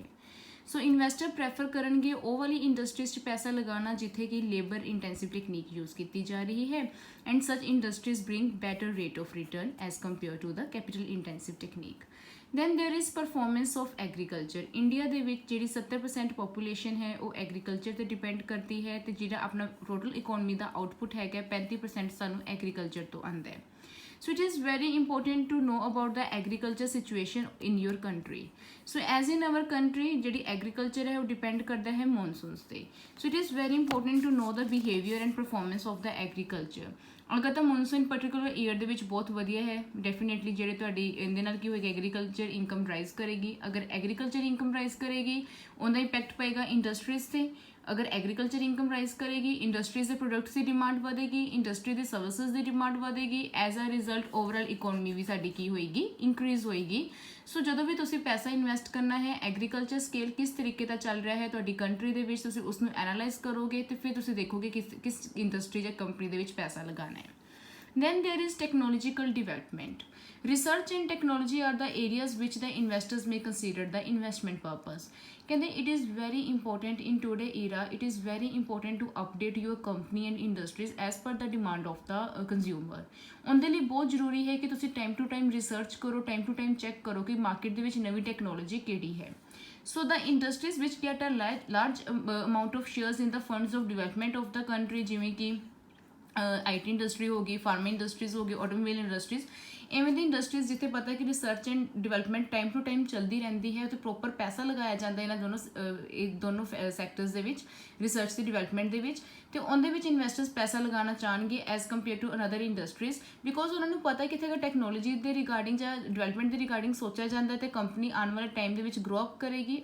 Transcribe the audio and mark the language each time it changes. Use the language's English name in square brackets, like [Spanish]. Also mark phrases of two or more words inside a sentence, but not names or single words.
[English] So investor prefer [Punjabi] ਕਰਨਗੇ ਉਹ ਵਾਲੀ ਇੰਡਸਟਰੀਜ਼ 'ਚ ਪੈਸਾ ਲਗਾਉਣਾ ਜਿੱਥੇ ਕਿ [English] labour intensive technique use [Punjabi] ਕੀਤੀ ਜਾ ਰਹੀ ਹੈ [English] and such industries bring better rate of return as compare to the capital intensive technique. Then there is performance of agriculture. [Punjabi] ਇੰਡੀਆ ਦੇ ਵਿੱਚ ਜਿਹੜੀ 70% ਪੋਪੂਲੇਸ਼ਨ ਹੈ ਉਹ ਐਗਰੀਕਲਚਰ 'ਤੇ ਡਿਪੈਂਡ ਕਰਦੀ ਹੈ ਅਤੇ ਜਿਹੜਾ ਆਪਣਾ [English] total economy [Punjabi] ਦਾ ਆਊਟਪੁੱਟ ਹੈਗਾ 35% ਸਾਨੂੰ ਐਗਰੀਕਲਚਰ ਤੋਂ ਆਉਂਦਾ ਹੈ। [English] So it is very important to know about the agriculture situation in your country. So as in our country [Punjabi] ਜਿਹੜੀ agriculture ਹੈ ਉਹ depend ਕਰਦਾ ਹੈ monsoons ਤੇ। [English] So it is very important to know the behavior and performance of the agriculture. [Punjabi] ਅਗਰ ਤਾਂ ਮੌਨਸੂਨ [English] particular year [Punjabi] ਦੇ ਵਿੱਚ ਬਹੁਤ ਵਧੀਆ ਹੈ ਡੈਫੀਨੇਟਲੀ ਜਿਹੜੇ ਤੁਹਾਡੀ ਇਹਦੇ ਨਾਲ ਕੀ ਹੋਏਗਾ [English] agriculture income rise [Punjabi] ਕਰੇਗੀ। ਅਗਰ [English] agriculture income rise [Punjabi] ਕਰੇਗੀ ਉਹਦਾ ਇੰਪੈਕਟ ਪਏਗਾ ਇੰਡਸਟਰੀਜ਼ 'ਤੇ। ਅਗਰ [English] agriculture income rise [Punjabi] ਕਰੇਗੀ ਇੰਡਸਟਰੀਜ਼ ਦੇ ਪ੍ਰੋਡਕਟਸ ਦੀ ਡਿਮਾਂਡ ਵਧੇਗੀ, ਇੰਡਸਟਰੀ ਦੇ ਸਰਵਿਸਿਜ਼ ਦੀ ਡਿਮਾਂਡ ਵਧੇਗੀ, [English] as a result overall economy [Punjabi] ਵੀ ਸਾਡੀ ਕੀ ਹੋਏਗੀ ਇਨਕਰੀਜ਼ ਹੋਏਗੀ। ਸੋ ਜਦੋਂ ਵੀ ਤੁਸੀਂ ਪੈਸਾ ਇਨਵੈਸਟ ਕਰਨਾ ਹੈ [English] agriculture scale [Punjabi] ਕਿਸ ਤਰੀਕੇ ਦਾ ਚੱਲ ਰਿਹਾ ਹੈ ਤੁਹਾਡੀ ਕੰਟਰੀ ਦੇ ਵਿੱਚ ਤੁਸੀਂ ਉਸਨੂੰ ਐਨਾਲਾਈਜ਼ ਕਰੋਗੇ ਅਤੇ ਫਿਰ ਤੁਸੀਂ ਦੇਖੋਗੇ ਕਿਸ ਇੰਡਸਟਰੀ ਜਾਂ ਕੰਪਨੀ ਦੇ ਵਿੱਚ ਪੈਸਾ ਲਗਾਉਣਾ ਹੈ। [English] Then there is technological development. Research and technology are the areas which the investors may consider the investment purpose. ਕਹਿੰਦੇ it is very important in today era, it is very important to update your company and industries as per the demand of the consumer. [Punjabi] ਉਹਦੇ ਲਈ ਬਹੁਤ ਜ਼ਰੂਰੀ ਹੈ ਕਿ ਤੁਸੀਂ [English] time to time [Punjabi] ਰਿਸਰਚ ਕਰੋ, [English] time to time [Punjabi] ਚੈੱਕ ਕਰੋ ਕਿ ਮਾਰਕੀਟ ਦੇ ਵਿੱਚ ਨਵੀਂ ਟੈਕਨੋਲੋਜੀ ਕਿਹੜੀ ਹੈ। [English] So the industries which get a large amount of shares in the funds of development of the country [Punjabi] ਜਿਵੇਂ ਕਿ IT ਇੰਡਸਟਰੀ ਹੋ ਗਈ, [English] pharma industries [Punjabi] ਹੋ ਗਈ, [English] automobile industries, [Punjabi] ਇਵੇਂ ਦੀ ਇੰਡਸਟਰੀਜ਼ ਜਿੱਥੇ ਪਤਾ ਕਿ [English] research and development time to time [Punjabi] ਚੱਲਦੀ ਰਹਿੰਦੀ ਹੈ ਅਤੇ ਪ੍ਰੋਪਰ ਪੈਸਾ ਲਗਾਇਆ ਜਾਂਦਾ ਇਹਨਾਂ ਦੋਨੋਂ ਸੈਕਟਰਸ ਦੇ ਵਿੱਚ ਰਿਸਰਚ ਅਤੇ ਡਿਵੈਲਪਮੈਂਟ ਦੇ ਵਿੱਚ ਅਤੇ ਉਹਦੇ ਵਿੱਚ ਇਨਵੈਸਟਰਸ ਪੈਸਾ ਲਗਾਉਣਾ ਚਾਹਣਗੇ [English] as compare to another industries because [Punjabi] ਉਹਨਾਂ ਨੂੰ ਪਤਾ ਕਿ ਅਗਰ ਟੈਕਨੋਲੋਜੀ ਦੇ ਰਿਗਾਰਡਿੰਗ ਜਾਂ ਡਿਵੈਲਪਮੈਂਟ ਦੇ ਰਿਗਾਰਡਿੰਗ ਸੋਚਿਆ ਜਾਂਦਾ ਅਤੇ ਕੰਪਨੀ ਆਉਣ ਵਾਲੇ ਟਾਈਮ ਦੇ ਵਿੱਚ [English] grow up [Punjabi] ਕਰੇਗੀ।